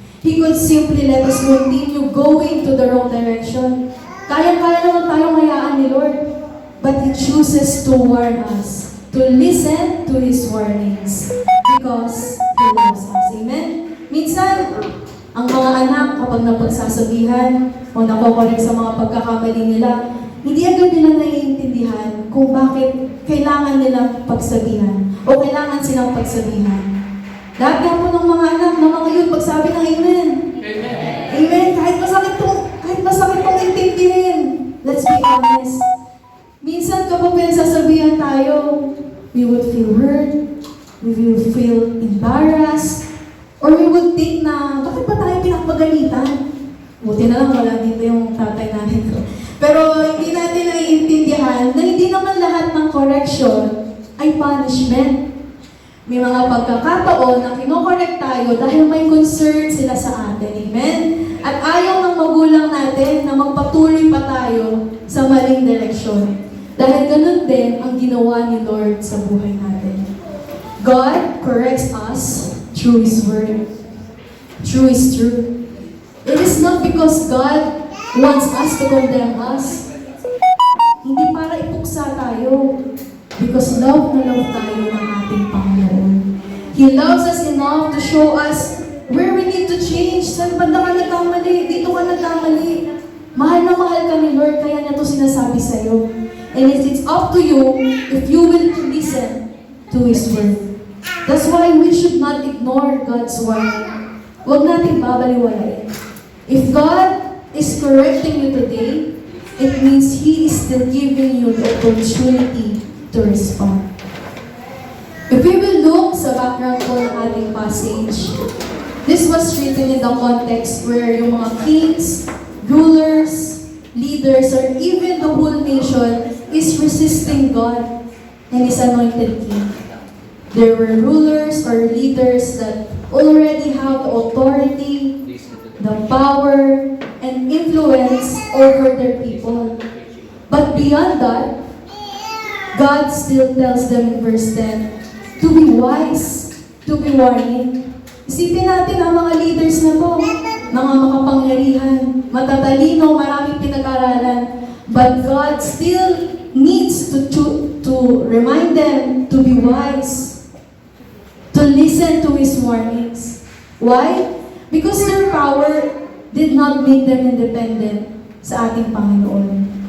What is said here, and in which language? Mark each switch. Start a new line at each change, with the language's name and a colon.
English: He could simply let us continue going to the wrong direction.
Filipino: Kaya-kaya naman tayong hayaan ni Lord.
English: But He chooses to warn us, to listen to His warnings. Because He loves us. Amen?
Filipino: Minsan, ang mga anak kapag napagsasabihan o nakokorek sa mga pagkakamali nila, hindi agad nila naiintindihan kung bakit kailangan nilang pagsabihan o kailangan silang pagsabihan. Lahat nga po ng mga anak, ng mga yun, pagsabi ng Amen. Amen. Amen. Kahit masakit tong intindihin.
English: Let's be honest. Minsan kapag pinagsasabihan tayo, we would feel hurt, we will feel embarrassed, or we would would think
Filipino: na, bakit ba tayo pinapagalitan? Buti na lang wala dito yung tatay natin ko. Pero hindi natin naiintindihan na hindi naman lahat ng correction ay punishment. May mga pagkakataon na kinokorek tayo dahil may concern sila sa atin. Amen? At ayaw ng magulang natin na magpatuloy pa tayo sa maling direksyon. Dahil ganun din ang ginawa ni Lord sa buhay natin.
English: God corrects us through His Word, through His truth. It is not because God wants us to condemn us.
Filipino: Hindi para ipuksa tayo.
English: Because
Filipino: love na love tayo ng ating Panginoon.
English: He loves us enough to show us where we need to change.
Filipino: Saan banda ka nagkamali? Dito ka nagkamali. Mahal na mahal ka ni Lord, kaya niya ito sinasabi sa'yo.
English: And it's up to you if you will listen to His Word. That's why we should not ignore God's Word.
Filipino: Huwag natin babaliwalain.
English: If God is correcting you today, it means He is still giving you the opportunity to respond. If we will look
Filipino: sa background po ng ating
English: passage, this was written in the context where yung mga kings, rulers, leaders, or even the whole nation is resisting God and His anointed king. There were rulers or leaders that already have the authority, the power, and influence over their people. But beyond that, God still tells them in verse 10 to be wise, to be warning.
Filipino: Isipin natin ang mga leaders na to, mga makapangyarihan, matatalino, maraming pinag-aralan.
English: But God still needs to remind them to be wise, to listen to His warnings. Why? Because their power did not make them independent
Filipino: sa ating Panginoon.